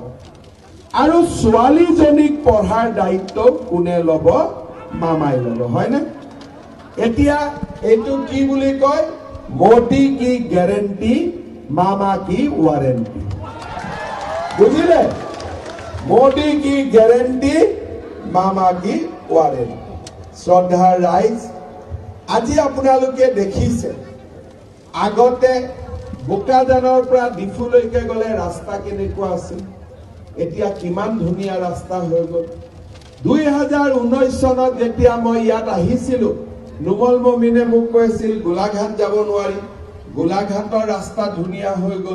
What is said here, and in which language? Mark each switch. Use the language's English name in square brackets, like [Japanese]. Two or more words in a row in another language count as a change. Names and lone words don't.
[Assamese] আৰু ছোৱালীজনীক পঢ়াৰ দায়িত্ব কোনে ল'ব? মামাই ল'ব, হয়নে? এতিয়া এইটো কি বুলি কয়? [Hindi] मोदी की गारंटी, मामा की वारंटी। [Assamese] বুজিলে? [Hindi] मोदी की गारंटी, मामा की वारेंटी। श्रद्धार राइज, [Assamese] আজি আপোনালোকে দেখিছে আগতে বোকাজানৰ পৰা ডিফুলৈকে গলে ৰাস্তা কেনেকুৱা আছিল, এতিয়া কিমান ধুনীয়া ৰাস্তা হৈ গল। 2019 চনত যেতিয়া মই ইয়াত আহিছিলো, নুমল মমিনে মোক কৈছিল গোলাঘাট যাব নোৱাৰি, গোলাঘাটৰ ৰাস্তা ধুনীয়া হৈ গল।